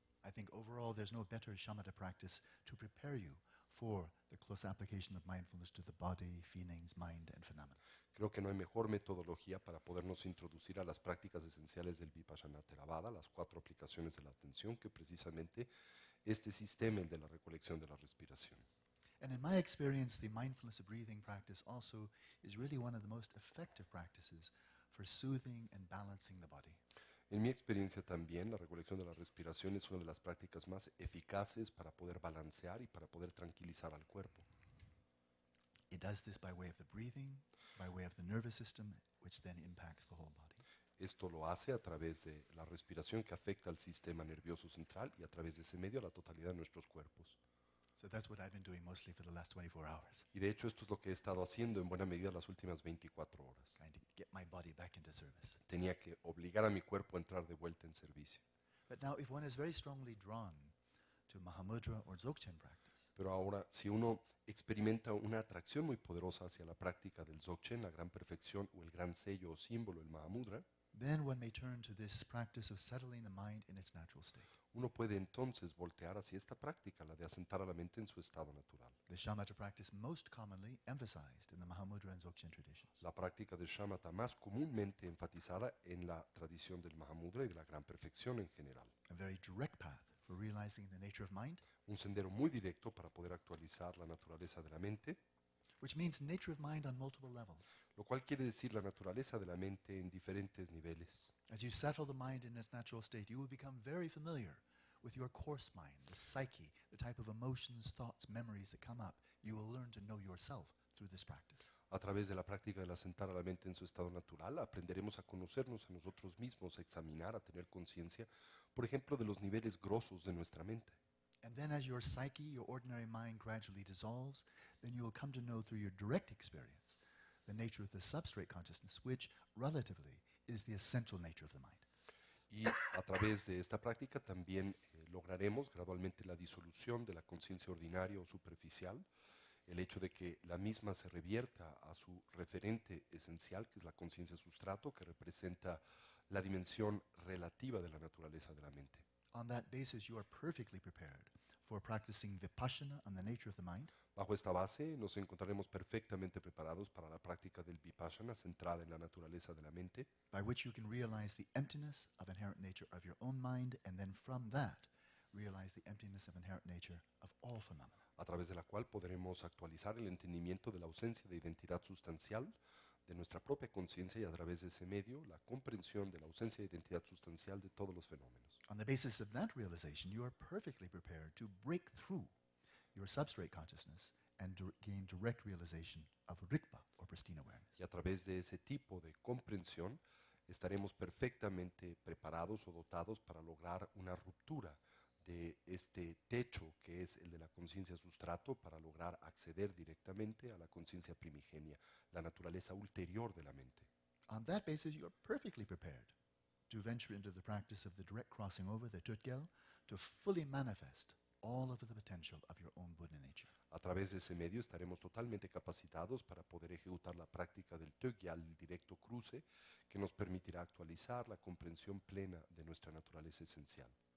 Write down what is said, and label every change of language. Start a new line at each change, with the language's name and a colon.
English: I think overall there's no better shamatha practice to prepare you for the close application of mindfulness to the body, feelings, mind, and phenomena.
Spanish: creo que no hay mejor metodología para podernos introducir a las prácticas esenciales del Vipassana Theravada, las 4 aplicaciones de la atención, que precisamente este sistema, el de la recolección de la respiración.
English: And in my experience, the mindfulness of breathing practice also is really one of the most effective practices for soothing and balancing the body.
Spanish: En mi experiencia también, la recolección de la respiración es una de las prácticas más eficaces para poder balancear y para poder tranquilizar al cuerpo.
English: It does this by way of the breathing, by way of the nervous system, which then impacts the whole body.
Spanish: Esto lo hace a través de la respiración que afecta al sistema nervioso central y a través de ese medio a la totalidad de nuestros cuerpos.
English: So that's what I've been doing mostly for the last 24 hours,
Spanish: Y de hecho esto es lo que he estado haciendo en buena medida las últimas 24 horas.
English: trying to get my body back into service.
Spanish: Tenía que obligar a mi cuerpo a entrar de vuelta en servicio.
English: But now, if one is very strongly drawn to Mahamudra or Dzogchen practice,
Spanish: Pero ahora, si uno experimenta una atracción muy poderosa hacia la práctica del Dzogchen, la gran perfección o el gran sello o símbolo, el Mahamudra,
English: then one may turn to this practice of settling the mind in its natural state.
Spanish: uno puede entonces voltear hacia esta práctica, la de asentar a la mente en su estado natural.
English: The shamatha practice most commonly emphasized in the Mahamudra and Dzogchen traditions.
Spanish: La práctica del shamatha más comúnmente enfatizada en la tradición del Mahamudra y de la gran perfección en general.
English: A very direct path for realizing the nature of mind,
Spanish: Un sendero muy directo para poder actualizar la naturaleza de la mente,
English: which means nature of mind on multiple levels.
Spanish: lo cual quiere decir la naturaleza de la mente en diferentes niveles.
English: As you settle the mind in its natural state, you will become very familiar with your coarse mind, the psyche, the type of emotions, thoughts, memories that come up. You will learn to know yourself through this practice.
Spanish: A través de la práctica del asentar a la mente en su estado natural, aprenderemos a conocernos a nosotros mismos, a examinar, a tener conciencia, por ejemplo, de los niveles grosos de nuestra mente.
English: And then as your psyche, your ordinary mind gradually dissolves, then you will come to know through your direct experience the nature of the substrate consciousness, which relatively is the essential nature of the mind.
Spanish: Y a través de esta práctica también lograremos gradualmente la disolución de la conciencia ordinaria o superficial, el hecho de que la misma se revierta a su referente esencial, que es la conciencia sustrato, que representa la dimensión relativa de la naturaleza de la mente.
English: On that basis, you are perfectly prepared for practicing vipassana on the nature of the mind,
Spanish: Bajo esta base nos encontraremos perfectamente preparados para la práctica del vipassana centrada en la naturaleza de la mente,
English: by which you can realize the emptiness of inherent nature of your own mind, and then from that, realize the emptiness of inherent nature of all phenomena.
Spanish: a través de la cual podremos actualizar el entendimiento de la ausencia de identidad sustancial de nuestra propia conciencia y a través de ese medio la comprensión de la ausencia de identidad sustancial de todos los fenómenos.
English: On the basis of that realization, you are perfectly prepared to break through your substrate consciousness and gain direct realization of rikpa, or pristine awareness.
Spanish: Y a través de ese tipo de comprensión estaremos perfectamente preparados o dotados para lograr una ruptura de este techo que es el de la conciencia sustrato para lograr acceder directamente a la conciencia primigenia, la naturaleza ulterior de la mente.
English: On that basis, you are perfectly prepared to venture into the practice of the direct crossing over, the tutgyal, to fully manifest all of the potential of your own Buddha nature.
Spanish: A través de ese medio estaremos totalmente capacitados para poder ejecutar la práctica del Tögyal, el directo cruce, que nos permitirá actualizar la comprensión plena de nuestra naturaleza esencial.